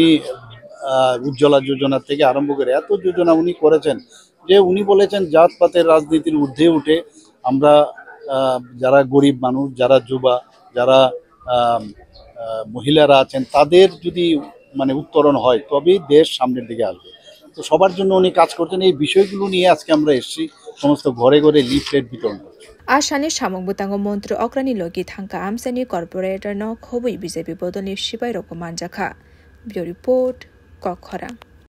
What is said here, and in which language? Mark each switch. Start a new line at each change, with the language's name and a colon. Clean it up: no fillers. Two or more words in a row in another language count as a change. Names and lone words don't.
Bangla: উজ্জ্বলা যোজনা থেকে আরম্ভ করে এত যোজনা উনি করেছেন যে উনি বলেছেন জাতপাতের রাজনীতির ঊর্ধ্বে উঠে আমরা যারা গরিব মানুষ যারা যুবা যারা মহিলারা আছেন তাদের যদি মানে উত্তরণ হয় তবেই দেশ সামনের দিকে আসবে তো সবার জন্য উনি কাজ করছেন এই বিষয়গুলো নিয়ে আজকে আমরা এসেছি সমস্ত ঘরে ঘরে লিফলেট বিতরণ করছি
Kok Borok: आशानी सामुंग बुतांग मंत्री अक्रानी लोगी थांका आमसानी कॉर्पोरेटर न खबई बीजेपी बदलनि सिपाई रको मानजाखा
English: bureau report
Kok Borok: कखरा।